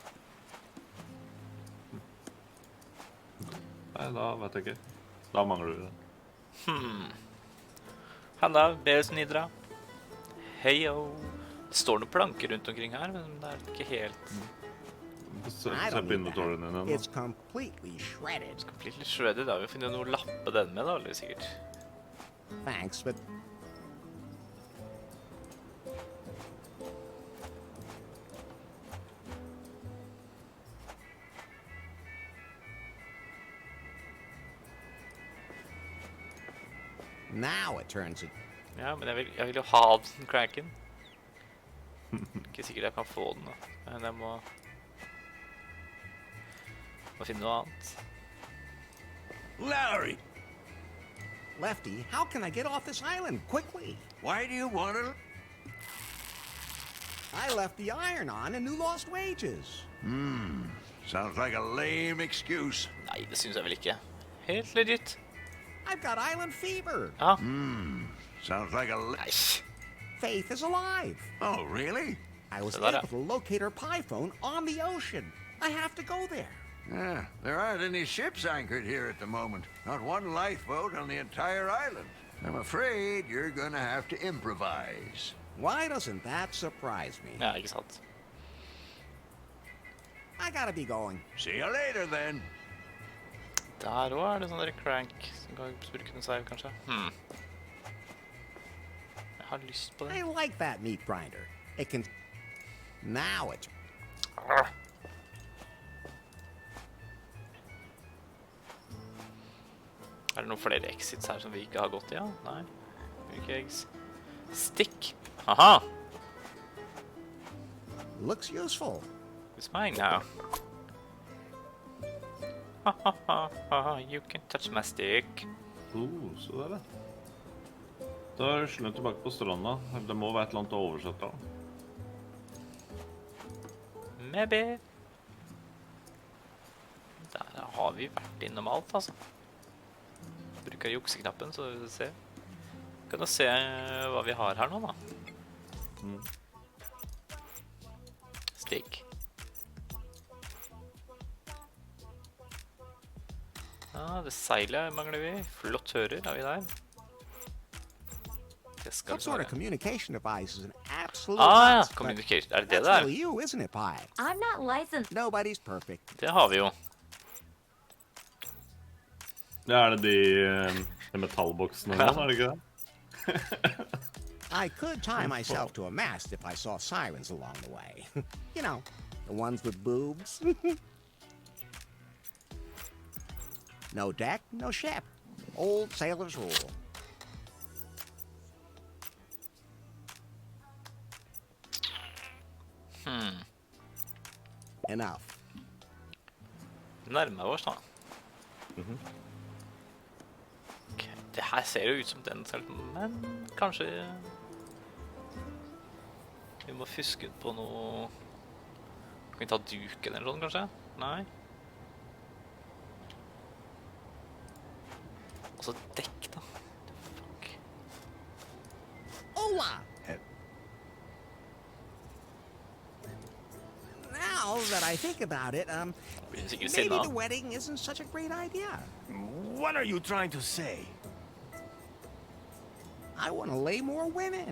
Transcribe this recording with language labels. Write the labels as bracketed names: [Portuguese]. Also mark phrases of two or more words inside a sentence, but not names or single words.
[Norwegian] Nei, da vet jeg ikke. Da mangler vi det. Halla, Beres Nidra. Heyo. Det står noen planker rundt omkring her, men det er ikke helt... [English] I [Norwegian] Se [English] don't [Norwegian] på [English] need [Norwegian] inventorien din [English] that. [Norwegian] nå. [English] It's completely shredded. Completely shredded. [Norwegian] Da har vi funnet noe å lappe den med, da, eller sikkert. [English] Thanks, but now it turns it. [Norwegian] Ja, men jeg vil jo ha den cranken. Ikke sikkert jeg kan få den, da. Men jeg må finne noe annet. [English] Larry, Lefty, how can I get off this island quickly? why do you want to... I left the iron on and knew lost wages. Sounds like a lame excuse. [Norwegian] Nei, det synes jeg vel ikke. Helt legit. [English] I've got island fever. [Norwegian] Ja. [English] Sounds like a... [Norwegian] Nei. [English] Faith is alive. Oh, really? I was So that- able to locate her pie phone on the ocean. I have to go there. Yeah, there aren't any ships anchored here at the moment. Not one lifeboat on the entire island. I'm afraid you're gonna have to improvise. Why doesn't that surprise me? [Norwegian] Ja, ikke sant. [English] I gotta be going. See you later, then. [Norwegian] Der også det sånn der crank som kan bruke en save, kanskje. Jeg har lyst på [English] I [Norwegian] det. [English] like that meat grinder. It can... Now it... [Norwegian] Er det noen flere exits her som vi ikke har gått i? Ja? Nei. Hvilke eggs? Stick. Aha! [English] Looks useful. It's mine now. Ha ha ha ha, you can touch my stick. [Norwegian] Så der, da. Da rusler vi tilbake på stranda. Det må være et eller annet å oversette da. [English] Maybe. [Norwegian] Der har vi vært innom alt, altså. Bruker jukseknappen, så vi ser. Kan du se hva vi har her nå, da? Stick. Ja, det seilet mangler vi. Flottører har vi der. Det skal [English] What sort of [Norwegian] være. [English] communication device is an absolute... [Norwegian] Ah, ja. [English] must, but Communication. [Norwegian] Er det det [English] That's [Norwegian] der? [English] really you, isn't it, Pie? I'm not licensed. Nobody's perfect. [Norwegian] Det har vi jo. Ja, er det de metallboksene nå, er det ikke det? [English] I could tie myself to a mast if I saw sirens along the way. You know, the ones with boobs. No deck, no ship. Old sailor's rule. Enough. [Norwegian] Nærmer oss da. Ok, det her ser jo ut som den selv, men kanskje vi må fuske på noe. Kan vi ta duken eller sånn, kanskje? Nei. Og så dekk da. Fuck. Hola! [English] Now that I think about it, [Norwegian] Blir sikkert [English] maybe [Norwegian] sinna. [English] the wedding isn't such a great idea. What are you trying to say? I want to lay more women.